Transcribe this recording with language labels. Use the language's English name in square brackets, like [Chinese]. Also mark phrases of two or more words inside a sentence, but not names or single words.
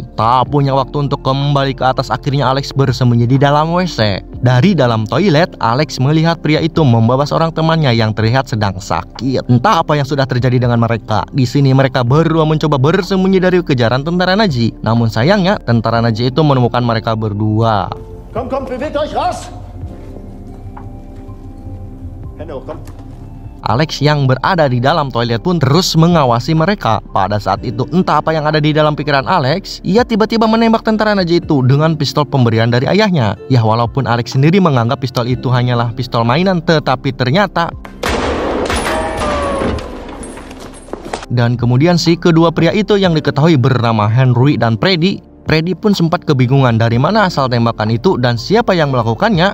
[Indonesian] Tak punya waktu untuk kembali ke atas, akhirnya Alex bersembunyi di dalam WC. Dari dalam toilet Alex melihat pria itu membawa seorang temannya yang terlihat sedang sakit. Entah apa yang sudah terjadi dengan mereka. Di sini mereka berdua mencoba bersembunyi dari kejaran tentara Nazi. Namun sayangnya tentara Nazi itu menemukan mereka berdua. [German] Komm, bewegt euch raus! [Indonesian] Alex yang berada di dalam toilet pun terus mengawasi mereka. Pada saat itu entah apa yang ada di dalam pikiran Alex, ia tiba-tiba menembak tentara Nazi itu dengan pistol pemberian dari ayahnya. Ya, walaupun Alex sendiri menganggap pistol itu hanyalah pistol mainan, tetapi ternyata... Dan kemudian si kedua pria itu yang diketahui bernama Henry dan Freddy pun sempat kebingungan dari mana asal tembakan itu dan siapa yang melakukannya.